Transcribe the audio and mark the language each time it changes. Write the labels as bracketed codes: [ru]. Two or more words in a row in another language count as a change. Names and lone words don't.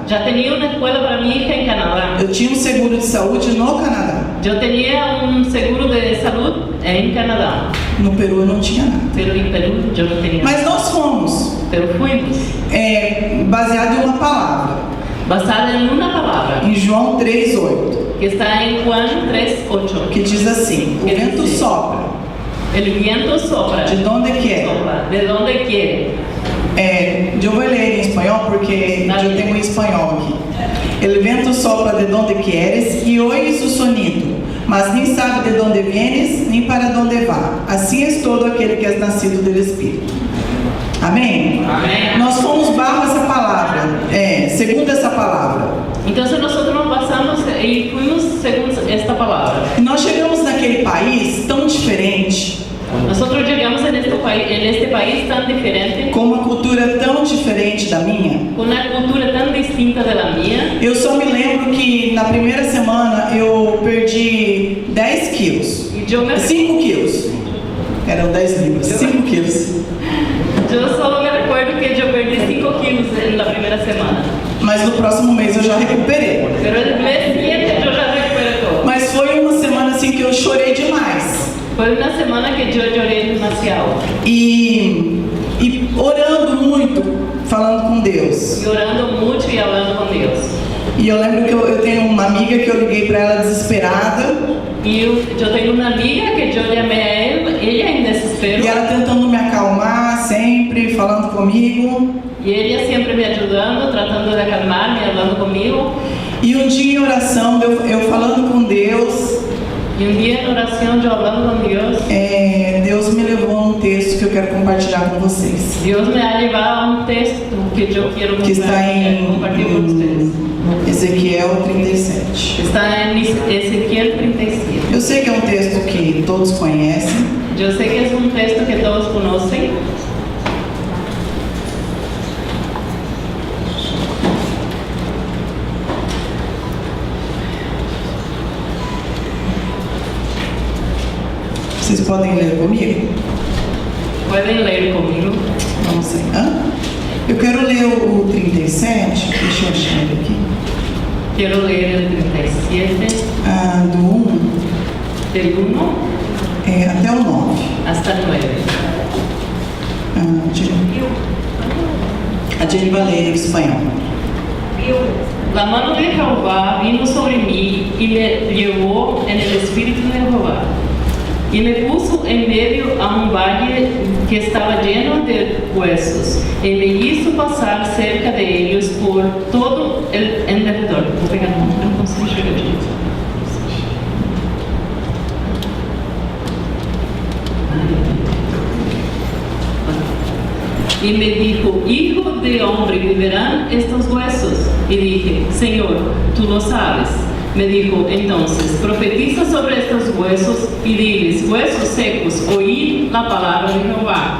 [pt] Já tinha uma escola para minha filha em Canadá. Eu tinha um seguro de saúde no Canadá. Eu tinha um seguro de saúde em Canadá. No Peru eu não tinha nada. Pero em Peru eu não tinha. Mas nós fomos. [es] Pero fomos. [pt] Baseado em uma palavra. [es] basada en una palabra, [pt] em João 3:8, [es] que está en Juan 3:8. [pt] que diz assim: o Que vento diz? sopra, [es] El viento sopra, de donde quer. sopra, de donde quiere. [pt] Eu vou ler em espanhol porque eu tenho em espanhol aqui. [es] El vento sopra de donde quieres e oís o sonido, [pt] mas nem sabe de onde vienes, nem para onde vá. Assim é todo aquele que é nascido do Espírito. Amém? Amém. Nós fomos bajo essa palavra, segundo essa palavra. [es] Entonces nosotros nos basamos y fuimos según esta palabra. [pt] E nós chegamos naquele país tão diferente, [es] Nosotros llegamos en este país tan diferente, [pt] com uma cultura tão diferente da minha. [es] con una cultura tan distinta de la mía. [pt] Eu só me lembro que na primeira semana eu perdi 10 quilos. [es] Y yo [pt] 5 quilos. Eram 10 libras. 5 quilos. [es] solo me recuerdo que yo perdí 5 kilos en la primera semana. [pt] Mas no próximo mês eu já recuperei. [es] Pero el mes siguiente yo ya recuperé todo. [pt] Mas foi uma semana assim que eu chorei demais. [es] Fue una semana que yo lloré demasiado. [pt] E orando muito, falando com Deus. [es] Y orando mucho y hablando con Dios. [pt] E eu lembro que eu tenho uma amiga que eu liguei para ela desesperada. [es] Y yo tengo una amiga que yo llamé a ella en desespero. [pt] E ela tentando me acalmar sempre, falando comigo. [es] Y ella siempre me ayudando, tratando de acalmarme, hablando conmigo. [pt] E um dia em oração, eu falando com Deus, [es] Y un día en oración, yo hablando con Dios, [pt] Deus me levou a um texto que eu quero compartilhar com vocês. [es] Dios me ha llevado a un texto que yo quiero [pt] Que está em [es] compartir con ustedes. Ezequiel 37. Está en Ezequiel 37. [pt] Eu sei que é um texto que todos conhecem, [es] Yo sé que es un texto que todos conocen. [pt] vocês podem ler comigo? [es] Pueden leer conmigo. [pt] Vamos lá. Eu quero ler o 37, deixa eu achar ele aqui. [es] Quiero leer el 37, [pt] Do 1 [es] del 1 [pt] até o 9. [es] hasta el 9. [pt] A Jenny vai ler em espanhol. [es] La mano de Jehová vino sobre mí y me llevó en el espíritu de Jehová. Y me puso en medio a un valle que estaba lleno de huesos, y me hizo pasar cerca de ellos por todo el derredor. [pt] Vou pegar não consigo chegar direito. [es] Y me dijo: hijo de hombre, ¿vivirán estos huesos? Y dije: Señor, tú lo sabes. Me dijo entonces: profetiza sobre estos huesos y diles: huesos secos, oíd la palabra de Jehová.